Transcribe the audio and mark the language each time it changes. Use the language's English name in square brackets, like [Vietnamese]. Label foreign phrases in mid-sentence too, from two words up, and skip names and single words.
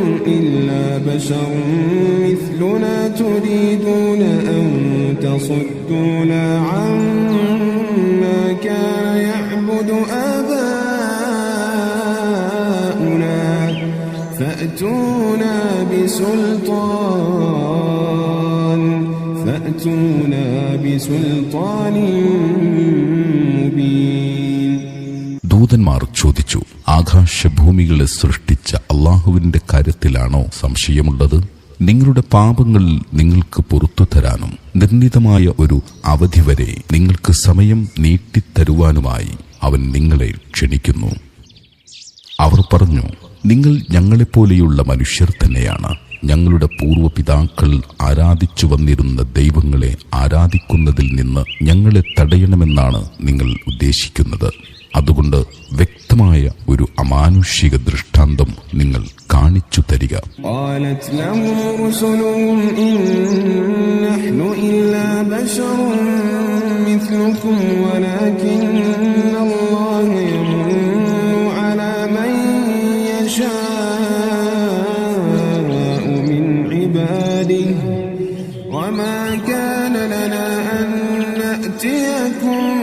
[Arabic] إلا بشر مثلنا تريدون أن تصدونا عما كان يعبد آباؤنا فأتونا بسلطان مبين. [Malayalam] ദൂതന്മാർ ചോദിച്ചു, ആകാശഭൂമികളെ സൃഷ്ടിച്ച അള്ളാഹുവിന്റെ കാര്യത്തിലാണോ സംശയമുള്ളത്? നിങ്ങളുടെ പാപങ്ങൾ നിങ്ങൾക്ക് പുറത്തു തരാനും നിർണിതമായ ഒരു അവധി വരെ നിങ്ങൾക്ക് സമയം നീട്ടിത്തരുവാനുമായി അവൻ നിങ്ങളെ ക്ഷണിക്കുന്നു. അവർ പറഞ്ഞു, നിങ്ങൾ ഞങ്ങളെപ്പോലെയുള്ള മനുഷ്യർ തന്നെയാണ്. ഞങ്ങളുടെ പൂർവ്വപിതാക്കൾ ആരാധിച്ചു വന്നിരുന്ന ദൈവങ്ങളെ ആരാധിക്കുന്നതിൽ നിന്ന് ഞങ്ങളെ തടയണമെന്നാണ് നിങ്ങൾ ഉദ്ദേശിക്കുന്നത്. അതുകൊണ്ട് വ്യക്തമായ ഒരു അമാനുഷിക ദൃഷ്ടാന്തം നിങ്ങൾ കാണിച്ചു തരിക. [Arabic] قالت لهم رسلهم إن نحن إلا بشر مثلكم ولكن الله يمن على من يشاء من عباده وما كان لنا أن نأتيكم